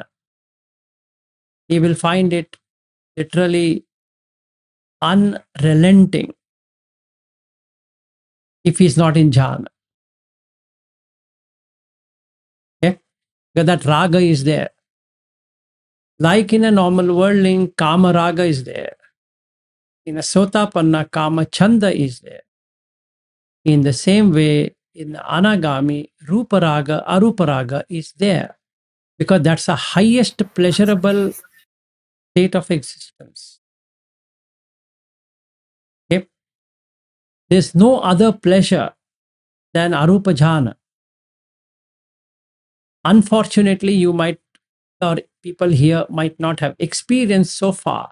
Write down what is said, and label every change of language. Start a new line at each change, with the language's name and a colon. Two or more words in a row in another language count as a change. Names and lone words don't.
English: He will find it literally unrelenting if he's not in jhana. Okay? Because that raga is there. Like in a normal worldling,
Pali: kama raga
English: is there. In a sotapanna,
Pali: kama chanda
English: is there. In the same way, in the anagami,
Pali: rupa raga, arupa raga
English: is there. Because that's the highest pleasurable state of existence. Okay? There's no other pleasure than
Pali: arupa jhana.
English: Unfortunately, you might, or people here might not have experienced so far.